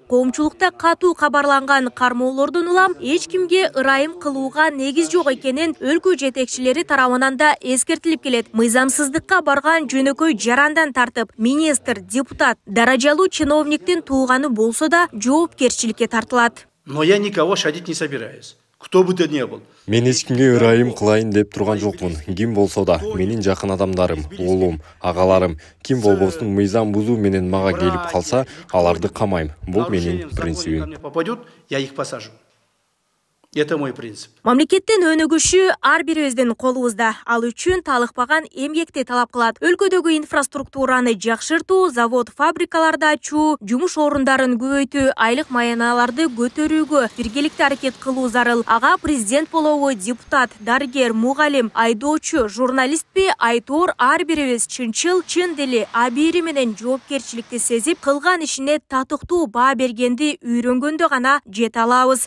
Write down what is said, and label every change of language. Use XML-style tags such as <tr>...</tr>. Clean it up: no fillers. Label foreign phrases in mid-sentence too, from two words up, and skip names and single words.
<ky>Коомчулукта катуу кабарланган кармоолордон улам эч кимге ырайым кылууга негиз жок экенин өлкө жетекчилери тарабынан да эскертилип келет. Мыйзамсыздыкка барган жөнөкөй жарандан тартып, министр, депутат, даражалуу чиновниктин тууганы болсо да жоопкерчиликке тартылат.</ky> <ru>Но я никого шадить не собираюсь. Кто бы то ни был.</ru> <ky>Мен эч кимге ырайым кылайын деп турган жокмун. Ким болсо да, менин жакын адамдарым, уулум, агаларым, ким болбосун мыйзам бузуу менен мага келип калса, аларды камайм. Бул менин принцибим.</ky> <ru>Попадет, я их посажу. Это мой принцип.</ru> <ky>Мамлекеттин өнүгүшү ар бирибиздин колубузда. Ал үчүн талыкпаган эмгекти талап кылат. Өлкөдөгү инфраструктураны жакшыртуу, завод, фабрикаларды ачуу, жумуш орундарын көбөйтүү, айлык маяналарды көтөрүүгө биргеликте аракет кылуу зарыл. Ага президент болобу, депутат, дарыгер, мугалим, айдоочу, журналистпи, айтор ар бирибиз чынчыл, чын дили, абийири менен жоопкерчиликти сезип, кылган ишине татыктуу баа бергенди үйрөнгөндө гана жете алабыз.</ky>